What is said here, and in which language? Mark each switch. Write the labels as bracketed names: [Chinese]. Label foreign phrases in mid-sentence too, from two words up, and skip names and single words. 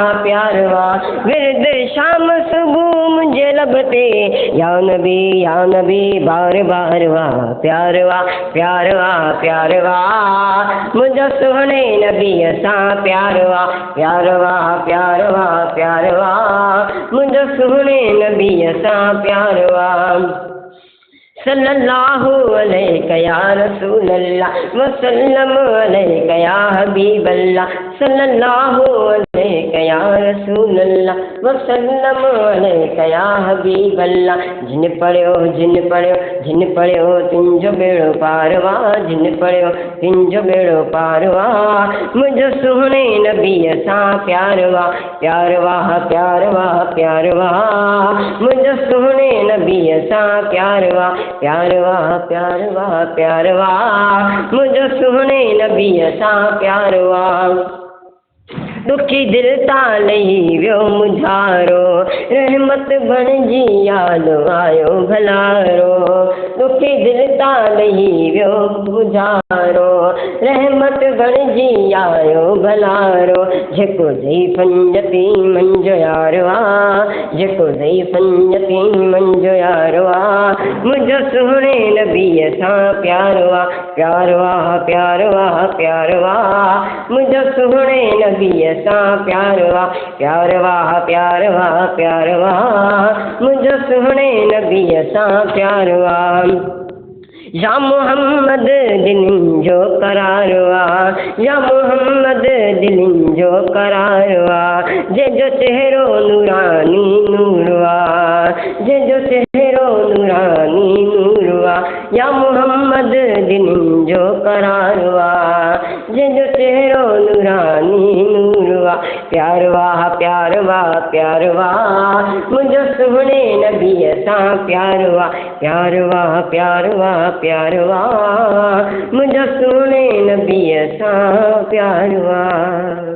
[Sindhi] प्यार वाह विरद शाम सुबह मुझे लगते या नबी बार बार वाह। प्यार वाह प्यार वाह प्यार वाह मुझे सुहने नबी असां। प्यार वाह प्यार वाह प्यार वाह प्यार वाह मुझे सुहने नबी असां। प्यार वाह [Arabic] صلى الله عليك يا رسول الله وسلم عليك يا حبيب الله. صلى الله عليك يا رسول الله وسلم عليك يا حبيب الله. [Sindhi] जिन पढ़ियो तुंहिंजो बेड़ो पार वाह। जिन पढ़ियो तुंहिंजो बेड़ो पार वाह मुंहिंजो सुहिणे नबीअ सां। प्यार वाह प्यार वाह प्यार वाह प्यार वाह मुंहिंजो सुहिणे नबीअ सां। प्यार वाह प्यार वाह प्यार वाह प्यार वाह मुंहिंजो सुहिणे नबीअ सां। प्यार वाह दुखी दिल तां लही वियो मुझारो, रहमत बणिजी याद आयो भलारो। दुखी दिल तां लही वियो मुझारो, रहमत बणिजी आयो भलारो। जेको ज़ईफ़नि यतीमनि जो यारो आहे, जेको ज़ईफ़नि यतीमनि जो यारो आहे, मुंहिंजो सुहिणे नबीअ सां। प्यार वाह प्यार वाह प्यार वाह प्यार वाह मुंहिंजो सुहिणे नबीअ सां। प्यार वाह प्यार वाह प्यार वाह प्यार वाह मुंहिंजो सुहिणे नबीअ सां। प्यार वाह या मोहम्मद दिलनि जो करार वाह, या मोहम्मद दिलनि जो करार वाह। जंहिंजो चेहरो नूरानी नूर वाह, जंहिंजो चेहरो नूरानी नूर वाह। या मोहम्मद दिलनि जो करार वाह, जंहिंजो चेहरो नूरानी नूर वाह। प्यार वाह प्यार वाह प्यार वाह मुंहिंजो सुहिणे नबीअ सां। प्यार वाह प्यार वाह प्यार वाह प्यार वाह मुंहिंजो सुहिणे नबीअ सां। प्यार वाह।